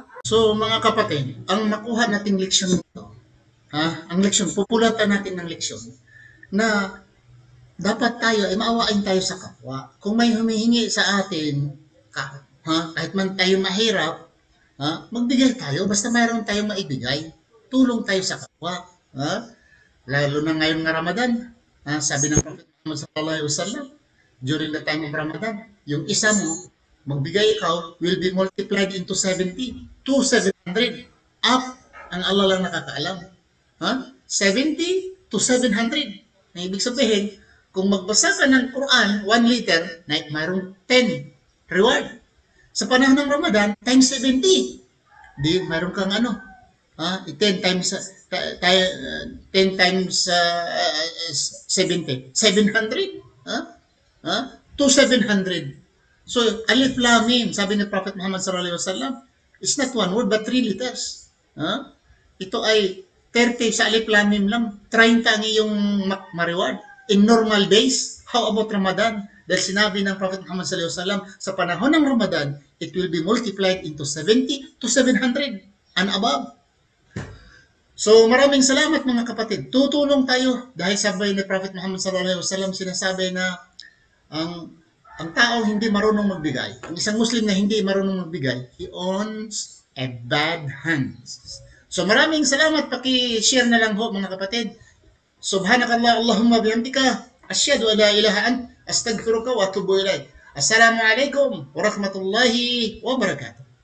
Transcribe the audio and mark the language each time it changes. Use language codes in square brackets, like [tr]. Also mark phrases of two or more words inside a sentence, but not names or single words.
[tl] So mga kapatid, ang makuha nating leksyon dito, ang leksyon, pupulatan natin ng leksyon, na dapat tayo ay maawain tayo sa kapwa. Kung may humihingi sa atin, kahit man tayo mahirap, magbigay tayo, basta mayroon tayong maibigay. Tulong tayo sa kapwa. Lalo na ngayon nga Ramadan. Sabi ng Prophet Muhammad [ar] صلى الله عليه وسلم, [en] during the time of Ramadan, [tl] yung isa mo, magbigay ikaw, [en] will be multiplied into 70 to 700. Up, [tl] ang Allah lang nakakaalam. [en] 70 to 700. [tl] Ang ibig sabihin, kung magbasa ka ng Quran, 1 liter, mayroong 10 reward. Sa panahon ng Ramadan, times 70. Di, mayroon kang 10 times 10 times 70. 700. [en] To 700. So, [ar] ألف لام ميم, [tl] sabi ni Prophet Muhammad [ar] صلى الله عليه وسلم, [en] it's not one word but 3 letters. [tl] Ito ay 30 sa alif lam mim lang, 30 ang iyong ma-reward. [en] In normal days, how about Ramadan? [tl] Dahil sinabi ng Prophet Muhammad [ar] صلى الله عليه وسلم, [tl] sa panahon ng Ramadan, [en] it will be multiplied into 70 to 700 and above. [tl] So maraming salamat mga kapatid. Tutulong tayo dahil sabay ni Prophet Muhammad [ar] صلى الله عليه وسلم [tl] sinasabi na ang tao hindi marunong magbigay. Ang isang Muslim na hindi marunong magbigay, [en] he owns a bad hands. [tl] So maraming salamat, paki-share na lang ho mga kapatid. [ar] سبحانك اللهم بحمدك أشهد أن لا إله أنت أستغفرك وأتوب إليك. السلام عليكم ورحمة الله وبركاته.